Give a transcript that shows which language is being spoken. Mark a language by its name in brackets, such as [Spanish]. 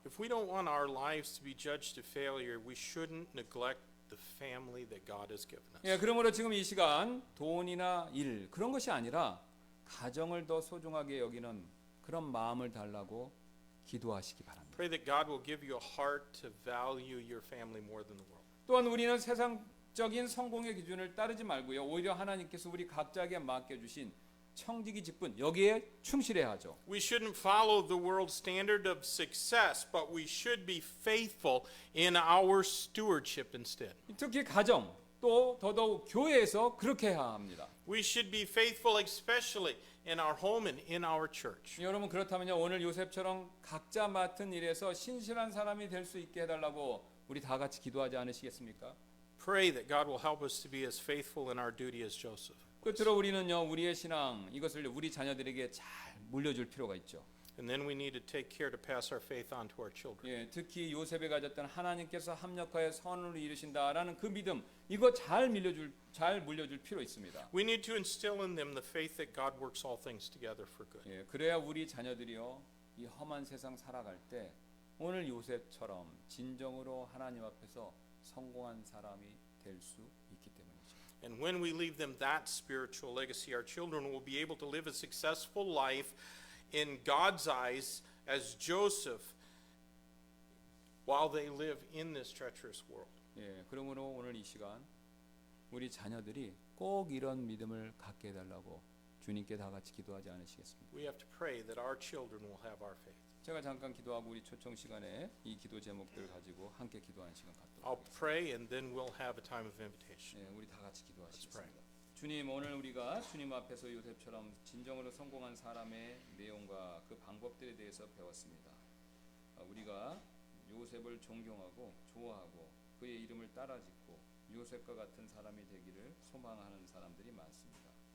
[English] If we don't want our lives to be judged to failure, we shouldn't neglect the family that God has given us. [Korean] 예, 그러므로 지금 이 시간 돈이나 일 그런 것이 아니라 가정을 더 소중하게 여기는 그런 마음을 달라고 기도하시기 바랍니다. [English] Pray that God will give you a heart to value your family more than the world. [Korean] 또한 우리는 세상적인 성공의 기준을 따르지 말고요, 오히려 하나님께서 우리 각자에게 맡겨주신 청지기 직분 여기에 충실해야 하죠. [English] We shouldn't follow the world standard of success, but we should be faithful in our stewardship instead. [Korean] 특히 가정 또 더더욱 교회에서 그렇게 해야 합니다. [English] We should be faithful especially in our home and in our church. [Korean] 여러분 그렇다면요, 오늘 요셉처럼 각자 맡은 일에서 신실한 사람이 될 수 있게 해달라고 우리 다 같이 기도하지 않으시겠습니까? [English] Pray that God will help us to be as faithful in our duty as Joseph. [Korean] 끝으로 우리는요, 우리의 신앙 이것을 우리 자녀들에게 잘 물려줄 필요가 있죠. [English] And then we need to take care to pass our faith on to our children. [Korean] 예, 특히 요셉이 가졌던 하나님께서 합력하여 선을 이루신다라는 그 믿음 이거 잘 물려줄 필요 있습니다. [English] We need to instill in them the faith that God works all things together for good. [Korean] 예, 그래야 우리 자녀들이요, 이 험한 세상 살아갈 때 오늘 요셉처럼 진정으로 하나님 앞에서 성공한 사람이 될 수 있기 때문이죠. [English] And when we leave them that spiritual legacy, our children will be able to live a successful life in God's eyes as Joseph while they live in this treacherous world. [Korean] 예, 그러므로 오늘 이 시간 우리 자녀들이 꼭 이런 믿음을 갖게 해달라고 주님께 다 같이 기도하지 않으시겠습니까? [English] We have to pray that our children will have our faith. [Korean] 제가 잠깐 기도하고 우리 초청 시간에 이 기도 제목들 가지고 함께 기도하는 시간 갖도록 [English] I'll [Korean] 하겠습니다. [English] pray and then we'll have a time of invitation. [Korean] 예, 우리 다 같이 [English] Let's [Korean] 기도하시겠습니다. 주님, 오늘 우리가 주님 앞에서 요셉처럼 진정으로 성공한 사람의 내용과 그 방법들에 대해서 배웠습니다. 우리가 요셉을 존경하고 좋아하고 그의 이름을 따라짓고 요셉과 같은 사람이 되기를 소망하는 사람들이 많습니다.